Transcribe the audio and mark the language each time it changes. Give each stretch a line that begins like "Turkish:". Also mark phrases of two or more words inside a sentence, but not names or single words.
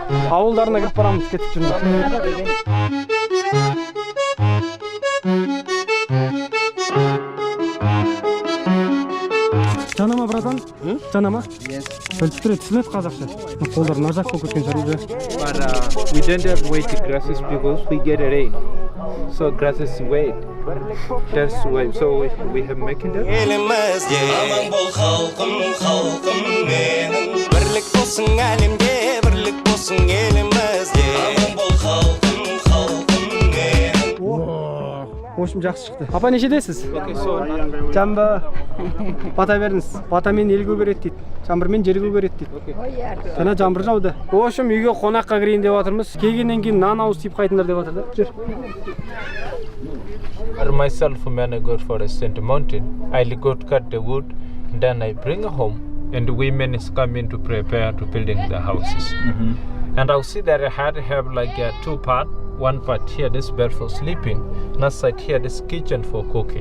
Kazakh: Ауылдарына кіріп барамыз, кетіп жүрміз. Жанама, братан? Жанама? Біліп тұреді, түсінеді қазақша. Қолдар нажақ болып кеткен шығар уже.
English: But we don't have way to cross this because we get a rain. So grass is wet. That's why. So we have making that.
Kazakh: Elimizde aman bol halkım halkım benim.
Turkish: Birlik olsun elimde, birlik olsun elimizde.
Kazakh: Aman bol halkım halkım benim.
Russian: В общем,
Kazakh: жақсы шықты. Апа нешедесіз?
English: Okay, so
Kazakh: Жамбы. Бата беріңіз. Батамен ел көгереді дейді. Жаңбырмен жер көгереді дейді. Жаңа жаңбыр жауды.
Russian: В общем,
Kazakh: үйге қонаққа кірейін деп жатырмыз. Келгеннен кейін нан ауыз тиіп қайтыңдар деп жатыр да. Жүр.
English: myself, when I go for ascent mountain, I'll go to cut the wood, then I bring it home, and the women is coming to prepare to building the houses. And I'll see that I had to have like a two part. One part here, this bed for sleeping. Another side here, this kitchen for cooking.